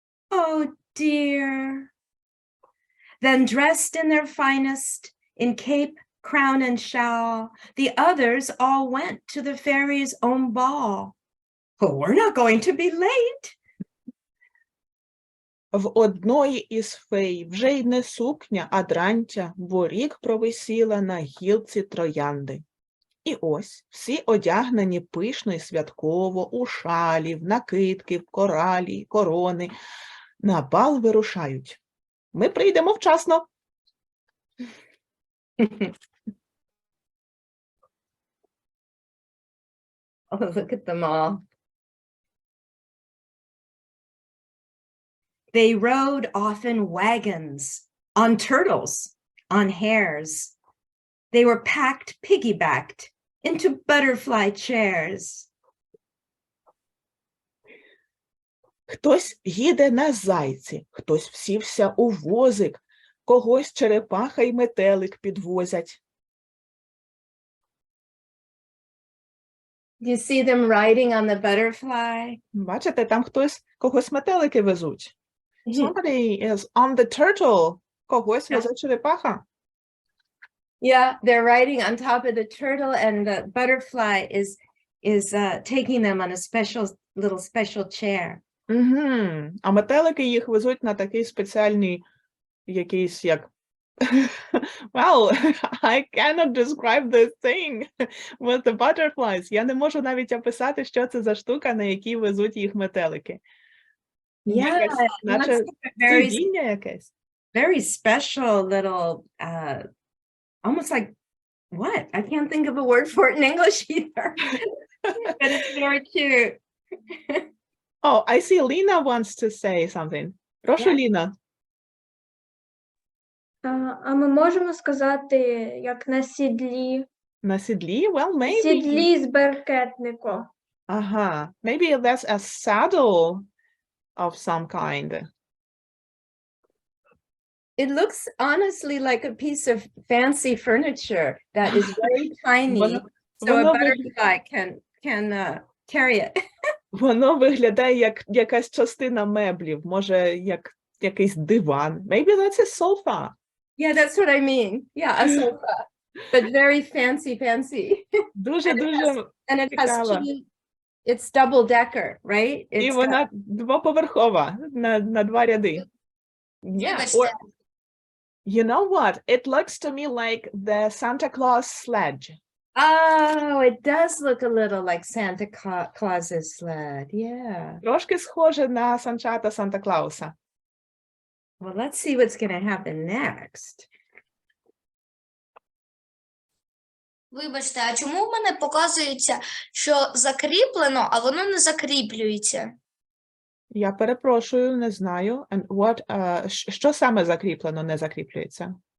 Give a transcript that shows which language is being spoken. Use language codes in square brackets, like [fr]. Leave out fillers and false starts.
[en] Oh dear. Then dressed in their finest, in cape, crown, and shawl, the others all went to the fairy's own ball. Oh, we're not going to be late. [uk] В одної із фей вже й не сукня, а дрантя, бо рік провисіла на гілці троянди. І ось всі одягнені пишно й святково, у шалі, в накидки, в коралі, корони. На бал вирушають. Ми прийдемо вчасно. [en] Oh, look at them all. They rode off in wagons, on turtles, on hares. They were packed piggybacked into butterfly chairs. [uk] Хтось їде на зайці, хтось всівся у возик, когось черепаха й метелик підвозять. [en] Do you see them riding on the butterfly? [uk] Бачите, там хтось, когось метелики везуть. [en] Somebody is on the turtle, [uk] когось везе черепаха. [en] Yeah, they're riding on top of the turtle and the butterfly is taking them on a special chair. [uk] А метелики їх везуть на такий спеціальний якийсь як [en] Well, I cannot describe this thing with the butterflies. [uk] Я не можу навіть описати, що це за штука, на якій везуть їх метелики. [en] Yeah, [uk] наче сидіння якесь. [en] Very special little, almost like, what? I can't think of a word for it in English either. But it's very cute. Oh, I see Lina wants to say something. [uk] Прошу, Ліна. А ми можемо сказати, як на сідлі? На сідлі? [en] Well, maybe. [uk] Сідлі з беркетником. Ага. [en] Maybe that's a saddle of some kind. It looks honestly like a piece of fancy furniture that is very tiny, so a butterfly can carry it. [uk] Воно виглядає як якась частина меблів, може, як якийсь диван. [en] Maybe that's a sofa. Yeah, that's what I mean. Yeah, a sofa. but very fancy. [uk] Дуже-дуже [en] And it has [uk] цікаво. [en] it's double decker, right? [uk] І [en] It's [uk] вона двоповерхова на 2 ряди. [en] Yeah, [uk] Вибачте. [en] or you know what? It looks to me like the Santa Claus sledge. oh, it does look a little like Santa Claus's sled. Yeah. Трошки схоже на санчата Санта-Клауса. Well, let's see what's going to happen next. [uk] Вибачте, а чому в мене показується, що закріплено, а воно не закріплюється? Я перепрошую, не знаю. [en] And what, [uk] що саме закріплено, не закріплюється?